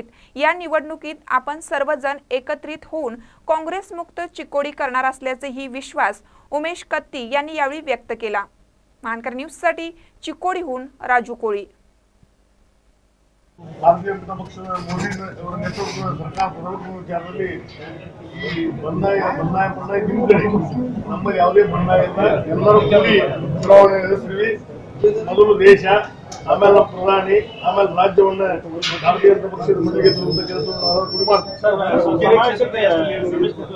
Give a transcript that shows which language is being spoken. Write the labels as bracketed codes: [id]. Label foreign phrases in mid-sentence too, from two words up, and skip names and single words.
[mr] या निवडणुकीत आपण सर्वजण एकत्रित होऊन काँग्रेस मुक्त चिकोडी करणार असल्याचाही विश्वास उमेश कत्ती यांनी यावेळी व्यक्त केला। महानकर न्यूजसाठी चिकोडीहून राजू कोळी। भारतीय जनता पक्ष मोदी नेतृत्व सरकार [kn] ಪ್ರಧಾನಮಂತ್ರಿ ಬಂದಾಯ ನಮ್ಮ ಯಾವುದೇ ಬಂದಾಯ ಇಲ್ಲ, ಎಲ್ಲರೂ ಕೂಡಿ ಚುನಾವಣೆ ನಡೆಸ್ತೀವಿ। ಮೊದಲು ದೇಶ, ಆಮೇಲೆ ನಮ್ಮ ಪ್ರಧಾನಿ, ಆಮೇಲೆ ರಾಜ್ಯವನ್ನ ಭಾರತೀಯ ಜನತಾ ಪಕ್ಷದ ಮುಂದಿಗೆ ತರುವಂತ ಕೆಲಸವನ್ನು ನಾವು ಕೂಡಿ ಮಾಡ್ತೀವಿ।